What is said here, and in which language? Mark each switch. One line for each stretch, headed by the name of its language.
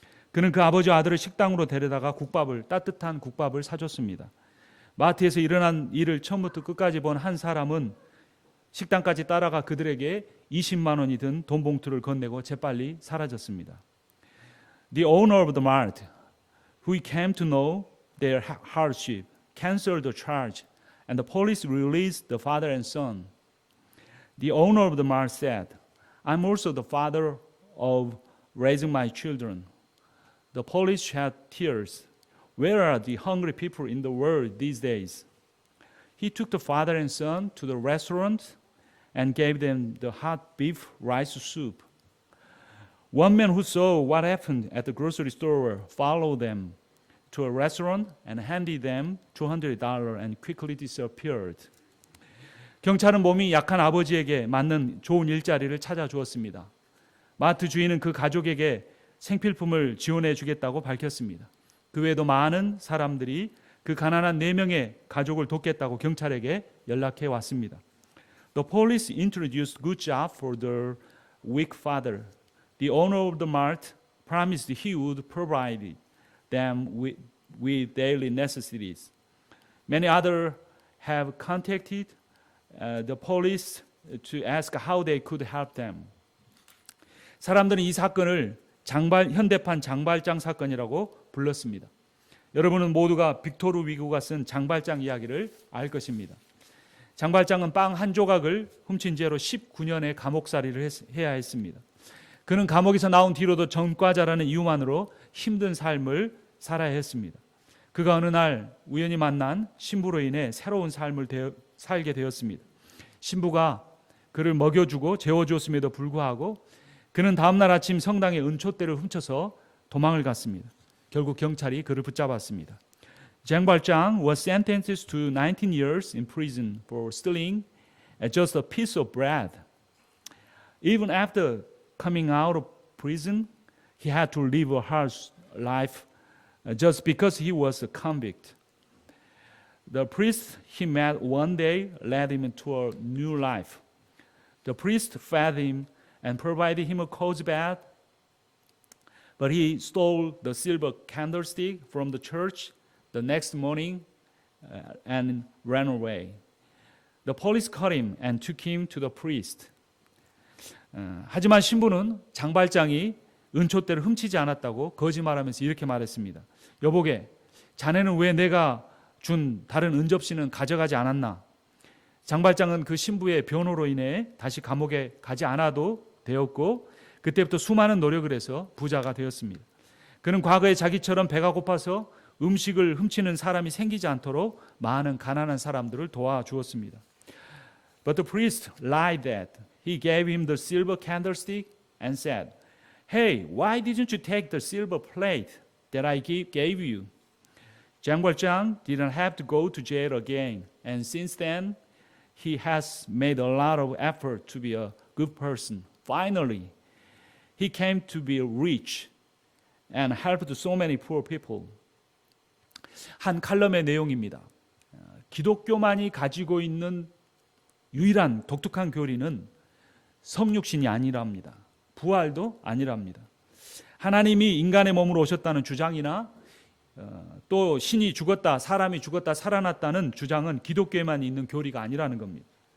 Korean: 그는 그 아버지 아들을 식당으로 데려다가 따뜻한 국밥을 사줬습니다. 마트에서 일어난 일을 처음부터 끝까지 본 한 사람은 식당까지 따라가 그들에게 20만 원이 든 돈 봉투를 건네고 재빨리 사라졌습니다.
English: The owner of the mart, who came to know their hardship, canceled the charge, and the police released the father and son. The owner of the mart said, I'm also the father of raising my children. The police shed tears. Where are the hungry people in the world these days? He took the father and son to the restaurant and gave them the hot beef rice soup. One man who saw what happened at the grocery store followed them to a restaurant and handed them $200 and quickly disappeared.
Korean: 경찰은 몸이 약한 아버지에게 맞는 좋은 일자리를 찾아주었습니다. 마트 주인은 그 가족에게 생필품을 지원해 주겠다고 밝혔습니다. 그 외에도 많은 사람들이 그 가난한 4명의 가족을 돕겠다고 경찰에게 연락해 왔습니다.
English: The police introduced good job for their weak father. The owner of the mart promised he would provide them with daily necessities. Many others have contacted the police to ask how they could help them.
Korean: 사람들은 이 사건을 현대판 장발장 사건이라고 불렀습니다. 여러분은 모두가 빅토르 위고가 쓴 장발장 이야기를 알 것입니다. 장발장은 빵 한 조각을 훔친 죄로 19년의 감옥살이를 해야 했습니다. 그는 감옥에서 나온 뒤로도 전과자라는 이유만으로 힘든 삶을 살아야 했습니다. 그가 어느 날 우연히 만난 신부로 인해 새로운 삶을 살게 되었습니다. 신부가 그를 먹여주고 재워주었음에도 불구하고 그는 다음날 아침 성당의 은촛대를 훔쳐서 도망을 갔습니다. 결국 경찰이 그를 붙잡았습니다.
English: 장발장 was sentenced to 19 years in prison for stealing just a piece of bread. Even after coming out of prison, he had to live a harsh life just because he was a convict. The priest he met one day led him into a new life. The priest fed him and provided him a cozy bed, but he stole the silver candlestick from the church the next morning and ran away. The police caught him and took him to the priest.
Korean: 하지만 신부는 장발장이 은촛대를 훔치지 않았다고 거짓말하면서 이렇게 말했습니다. 여보게, 자네는 왜 내가 준 다른 은접시는 가져가지 않았나? 장발장은 그 신부의 변호로 인해 다시 감옥에 가지 않아도 되었고 그때부터 수많은 노력을 해서 부자가 되었습니다. 그는 과거에 자기처럼 배가 고파서 음식을 훔치는 사람이 생기지 않도록 많은 가난한 사람들을 도와주었습니다.
English: But the priest lied that he gave him the silver candlestick and said, "Hey, why didn't you take the silver plate that I gave you?" 장발장 didn't have to go to jail again, and since then he has made a lot of effort to be a good person. Finally, he came to be rich and helped so many poor people.
Korean: 한 칼럼의 내용입니다. 기독교만이 가지고 있는 유일한 독특한 교리는 성육신이 아니랍니다. 부활도 아니랍니다. 하나님이 인간의 몸으로 오셨다는 주장이나 또 신이 죽었다, 사람이 죽었다, 살아났다는 주장은 기독교에만 있는 교리가 아니라는 겁니다.